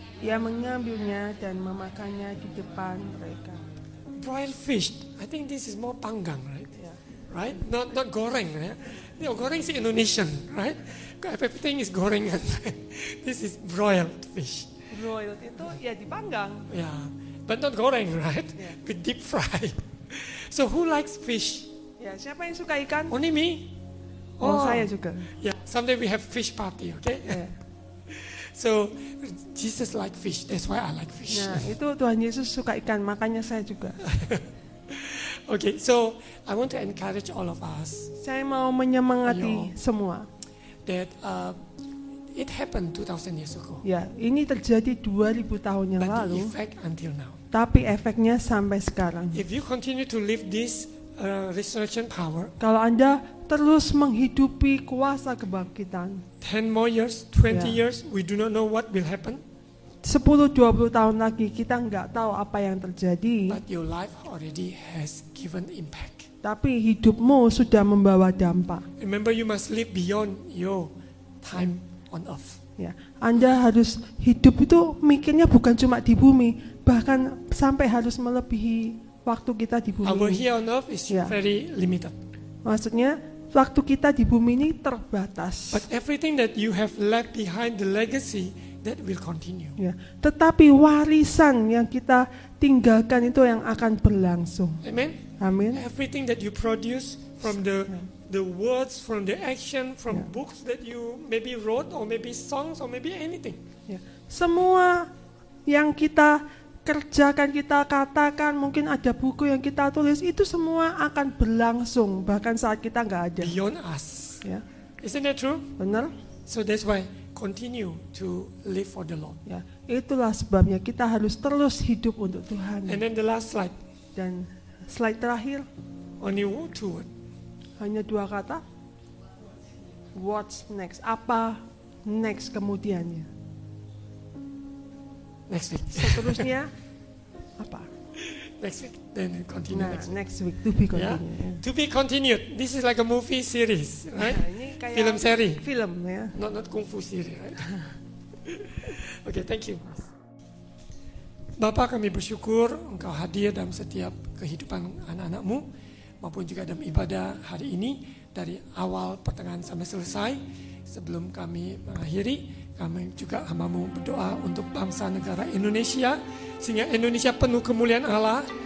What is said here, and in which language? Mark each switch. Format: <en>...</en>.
<id>Ia mengambilnya dan memakannya di depan mereka.</id> <en>Broiled fish. I think this is more panggang, right?</en> <id>Ya.</id> <en>Right? Not goreng. Right? Goreng is Indonesian, right? Everything is gorengan. This is broiled fish.</en> <id>Broiled itu ya dipanggang.</id> <en>Yeah, but not goreng, right? Yeah. With deep fry. So who likes fish?</en> <id>Ya, siapa yang suka ikan?</id> <en>Only me.</en> <id>Oh, saya juga.</id> <en>Yeah, someday we have fish party, okay?</en> <id>Ya.</id> <en>So Jesus like fish. That's why I like fish.</en> <id>Nah, itu Tuhan Yesus suka ikan, makanya saya juga.</id> <en>Okay, so I want to encourage all of us</en> <id>Saya mau menyemangati semua.</id> <en>that it happened 2,000 years ago,</en> <id>Ya, ini terjadi 2000 tahun yang</id> <en>but the</en> <id>lalu,</id> <en>effect until now.</en> <id>tapi efeknya sampai sekarang.</id> <en>If you continue to live this resurrection power,</en> <id>Kalau Anda terus menghidupi kuasa kebangkitan,</id> <en>10 more years, 20 Yeah. years, we do not know what will happen,</en> <id>10-20 tahun lagi kita nggak tahu apa yang terjadi,</id> <en>but your life already has given impact.</en> <id>tapi hidupmu sudah membawa dampak.</id> <en>Remember, you must live beyond your time on earth.</en> <id>Ya, Anda harus hidup itu mikirnya bukan cuma di bumi, bahkan sampai harus melebihi waktu kita di bumi.</id> <en>Our</en> <id>ini.</id> <en>here on earth is Yeah. very limited.</en> <id>Maksudnya waktu kita di bumi ini terbatas.</id> <en>But everything that you have left behind, the legacy, that will continue.</en> <id>Ya, tetapi warisan yang kita tinggalkan itu yang akan berlangsung.</id> <en>Amen?</en> <id>Amin.</id> <en>Everything that you produce from the words, from the action, from Yeah. books that you maybe wrote, or maybe songs, or maybe anything.</en> <id>Ya. Semua yang kita kerjakan, kita katakan, mungkin ada buku yang kita tulis, itu semua akan berlangsung bahkan saat kita nggak ada.</id> <en>Beyond us.</en> <id>Ya,</id> <en>Isn't that true?</en> <id>benar?</id> <en>So that's why continue to live for the Lord.</en> <id>Ya, itulah sebabnya kita harus terus hidup untuk Tuhan.</id> <en>And then the last slide,</en> <id>Dan slide terakhir</id> <en>only 2 words.</en> <id>hanya 2 kata.</id> <en>What's next?</en> <id>Apa next kemudiannya?</id> <en>Next week.</en> <id>Seterusnya apa?</id> <en>Next week. Then continue</en> <id>Nah,</id> <en>next week. next week to be Yeah. continued. To be continued. This is like a movie series, right?</en> <id>Nah, ini kayak Film seri. Film ya.</id> <en>Not kung fu series, right? Okay, thank you.</en> <id>Bapak, kami bersyukur Engkau hadir dalam setiap kehidupan anak-anak-Mu maupun juga dalam ibadah hari ini dari awal pertengahan sampai selesai. Sebelum kami mengakhiri, kami juga hamba-Mu berdoa untuk bangsa negara Indonesia sehingga Indonesia penuh kemuliaan Allah.</id>